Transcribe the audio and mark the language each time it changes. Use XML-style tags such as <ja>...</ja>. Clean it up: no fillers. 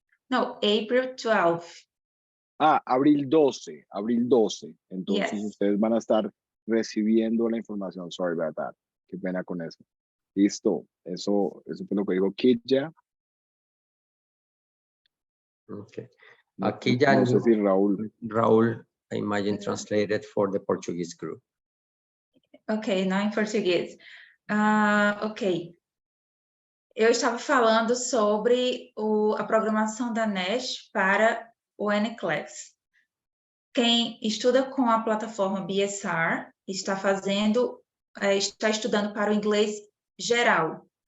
<en>No, April 12th.</en> <es>Ah, abril 12, abril 12. Entonces</es> <en>Yes.</en> <es>ustedes van a estar recibiendo la información.</es> <en>Sorry about that.</en> <es>Qué pena con eso. Listo. Eso fue lo que dijo Kitja.</es> <en>Okay.</en> <es>No, Aquí ya no sé si Raúl.</es> <en>Raúl, I imagine, translated for the Portuguese group.</en> <pt>Ok, não em português. Ok. Eu estava falando sobre a programação da Nash para o NCLEX. Quem estuda com a plataforma BSR está estudando para o inglês geral.</pt>